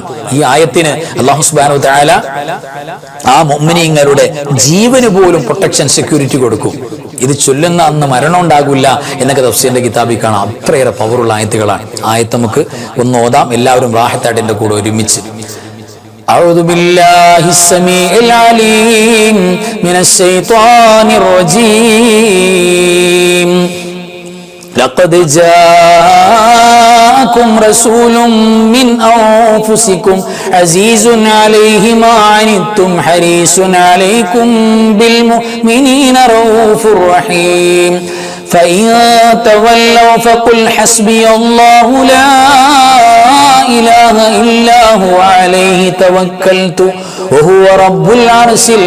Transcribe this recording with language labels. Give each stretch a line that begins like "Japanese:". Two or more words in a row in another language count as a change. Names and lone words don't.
Malayalam: ഈ ആയത്തിന്
Arabic: الله سبحانه وتعالى
Malayalam: ആ മുഅ്മിനീങ്ങളുടെ ജീവന് പോലും
English: protection, security
Malayalam: കൊടുക്കും. ഇത് ചൊല്ലുന്ന അന്ന് മരണം ഉണ്ടാകില്ല എന്നൊക്കെ തഫ്സീറിന്റെ കിതാബിൽ കാണാം. അത്രയേറെ പവറുള്ള ആയത്തുകളാണ്. ആയത്ത് നമുക്ക് ഒന്ന് ഓതാം. എല്ലാവരും റാഹത്തായിട്ട് എൻ്റെ കൂടെ ഒരുമിച്ച്.
Arabic: أعوذ بالله السميع العليم من الشيطان الرجيم لقد جاءكم رسول من أنفسكم عزيز عليه ما عنتم حريص عليكم بالمؤمنين رؤوف رحيم فإن تولوا فقل حسبي الله لا إله إلا هو عليه توكلت وهو رب العرش